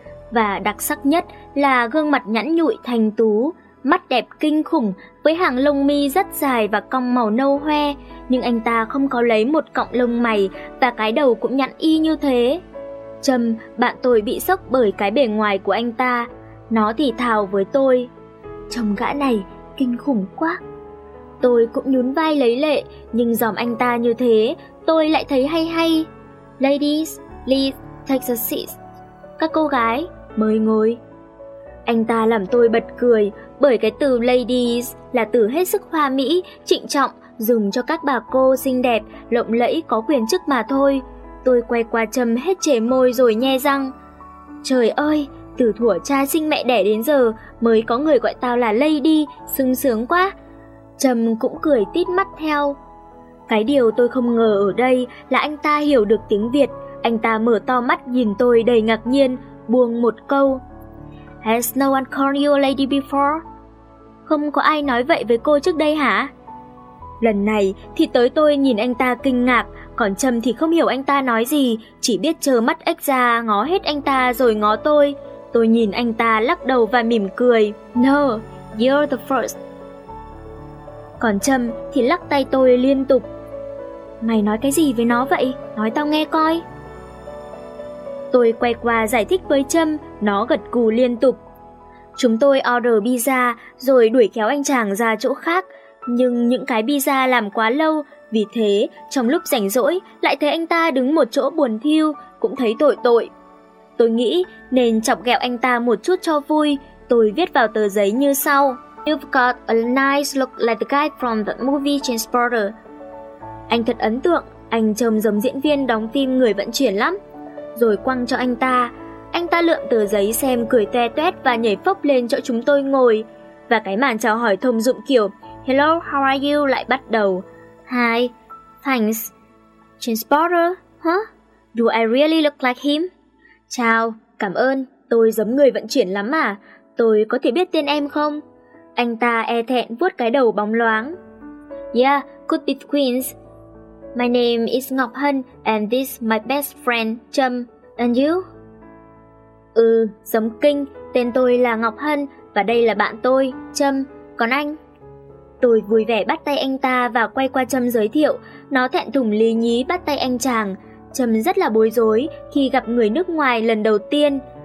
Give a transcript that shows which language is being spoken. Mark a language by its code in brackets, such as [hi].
[vi] Và đặc sắc nhất là gương mặt nhẵn nhụi thanh tú, mắt đẹp kinh khủng với hàng lông mi rất dài và cong màu nâu hoe, nhưng anh ta không có lấy một cọng lông mày và cái đầu cũng nhẵn y như thế. Trâm, bạn tôi bị sốc bởi cái bề ngoài của anh ta, nó thì thào với tôi. Trông gã này kinh khủng quá. Tôi cũng nhún vai lấy lệ, nhưng dòm anh ta như thế, tôi lại thấy hay hay. [en] Ladies, please take a seat. [vi] Các cô gái, mời ngồi. Anh ta làm tôi bật cười, bởi cái từ ladies là từ hết sức hoa mỹ, trịnh trọng, dùng cho các bà cô xinh đẹp, lộng lẫy, có quyền chức mà thôi. Tôi quay qua Trâm hết chế môi rồi nhe răng. Trời ơi, từ thuở cha sinh mẹ đẻ đến giờ, mới có người gọi tao là lady, sung sướng quá. Trâm cũng cười tít mắt theo. Cái điều tôi không ngờ ở đây là anh ta hiểu được tiếng Việt. Anh ta mở to mắt nhìn tôi đầy ngạc nhiên, buông một câu. [en] Has no one called you a lady before? [vi] Không có ai nói vậy với cô trước đây hả? Lần này thì tới tôi nhìn anh ta kinh ngạc, còn Trâm thì không hiểu anh ta nói gì, chỉ biết trơ mắt ếch ra ngó hết anh ta rồi ngó tôi. Tôi nhìn anh ta lắc đầu và mỉm cười. [en] No, you're the first. [vi] Còn Trâm thì lắc tay tôi liên tục. Mày nói cái gì với nó vậy? Nói tao nghe coi. Tôi quay qua giải thích với Trâm, nó gật cù liên tục. Chúng tôi order pizza rồi đuổi kéo anh chàng ra chỗ khác. Nhưng những cái pizza làm quá lâu, vì thế trong lúc rảnh rỗi lại thấy anh ta đứng một chỗ buồn thiu, cũng thấy tội tội. Tôi nghĩ nên chọc ghẹo anh ta một chút cho vui, tôi viết vào tờ giấy như sau. [en] You've got a nice look like the guy from the movie Transporter. [vi] Anh thật ấn tượng, anh trông giống diễn viên đóng phim người vận chuyển lắm. Rồi quăng cho anh ta. Anh ta lượm tờ giấy xem cười toe toét và nhảy phốc lên chỗ chúng tôi ngồi. Và cái màn chào hỏi thông dụng kiểu [en] Hello, how are you? [vi] Lại bắt đầu. [en] Hi, thanks. Transporter, huh? Do I really look like him? [vi] Chào, cảm ơn, tôi giống người vận chuyển lắm à. Tôi có thể biết tên em không? Anh ta e thẹn vuốt cái đầu bóng loáng. [en] Yeah, could be Queens. My name is Ngọc Hân and this is my best friend, Trâm. And you? [vi] Ừ, giống kinh, tên tôi là Ngọc Hân và đây là bạn tôi, Trâm. Còn anh? Tôi vui vẻ bắt tay anh ta và quay qua Trâm giới thiệu. Nó thẹn thùng lí nhí bắt tay anh chàng. Trâm rất là bối rối khi gặp người nước ngoài lần đầu tiên.